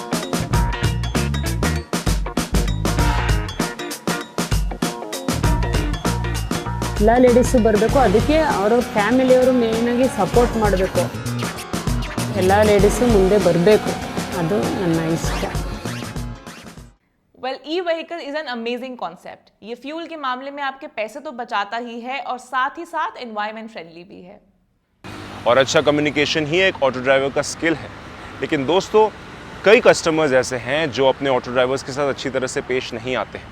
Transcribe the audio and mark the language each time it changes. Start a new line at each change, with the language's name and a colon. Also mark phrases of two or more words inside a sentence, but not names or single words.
Kannada: ಎಲ್ಲ ಲೇಡೀಸು ಬರಬೇಕು. ಅದಕ್ಕೆ ಅವರ ಫ್ಯಾಮಿಲಿಯವರು ಮೇಯ್ನಾಗಿ ಸಪೋರ್ಟ್ ಮಾಡಬೇಕು. ಎಲ್ಲ ಲೇಡೀಸು ಮುಂದೆ ಬರಬೇಕು, ಅದು ನನ್ನ ಇಷ್ಟ.
English: Well, e-vehicle is an amazing concept.
Hindi: ये फ्यूल के मामले में आपके पैसे तो बचाता ही है और साथ ही साथ
English: environment friendly
Hindi: भी है. और अच्छा कम्युनिकेशन ही एक
English: auto driver
Hindi: का स्किल है. लेकिन दोस्तों, कई कस्टमर्स ऐसे हैं जो अपने
English: auto drivers
Hindi: के साथ अच्छी तरह से पेश नहीं आते हैं.